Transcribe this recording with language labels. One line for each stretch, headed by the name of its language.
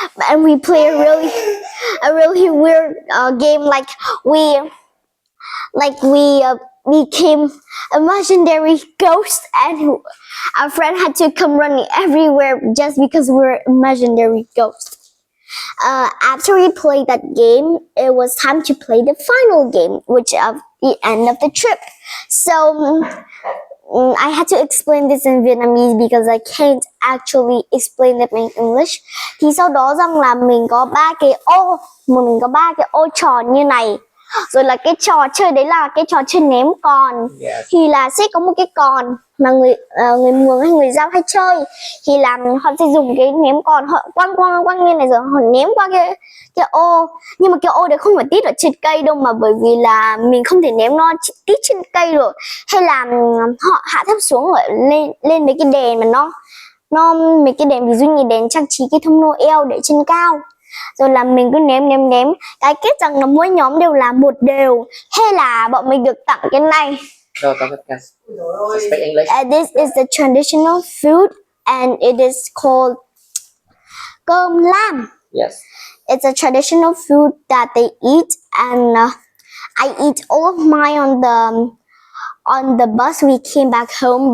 English: And we play a really weird game, like we became imaginary ghosts, and our friend had to come running everywhere just because we were imaginary ghosts. After we played that game, it was time to play the final game, which of the end of the trip. So I had to explain this in Vietnamese because I can't actually explain it in English.
Vietnamese: Thì sau đó rằng là mình có ba cái ô tròn như này. Rồi là cái trò chơi đấy là cái trò chơi ném còn. Thì là sẽ có một cái còn mà người Mường hay người Dao hay chơi. Thì là họ sẽ dùng cái ném còn, họ quăng như này rồi họ ném qua cái ô. Nhưng mà cái ô đấy không phải tít ở trên cây đâu, mà bởi vì là mình không thể ném nó tít trên cây được. Hay là họ hạ thấp xuống lên mấy cái đèn mà nó mấy cái đèn, ví dụ như đèn trang trí cái thông Noel để trên cao. Rồi là mình cứ ném. Cái kết rằng là mỗi nhóm đều là một đều. Hay là bọn mình được tặng cái này.
English: No, don't speak English. This is the traditional food, and it is called cơm lam. Yes. It's a traditional food that they eat, and I eat all of mine on the bus we came back home.